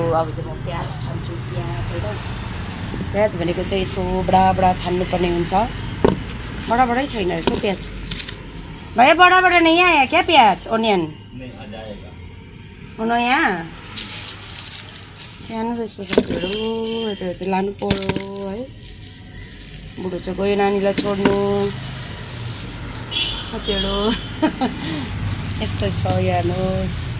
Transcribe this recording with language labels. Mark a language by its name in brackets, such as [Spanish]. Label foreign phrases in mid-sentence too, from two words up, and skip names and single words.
[Nepali] अब चाहिँ म प्याज छान्छु। प्याज भनेको चाहिँ यस्तो बडा बडा छान्नुपर्ने हुन्छ। बड़ा बड़ा ही छैन रहेछ प्याज। [Hindi] भैया बड़ा बड़ा नहीं आया क्या प्याज ओनियन? [Nepali] नयाँ सानो रहेछ साथीहरू। यता लानु पर्यो है। बुढो चाहिँ गयो नानीलाई छोड्नु साथीहरू। यस्तो छ हेर्नुहोस्।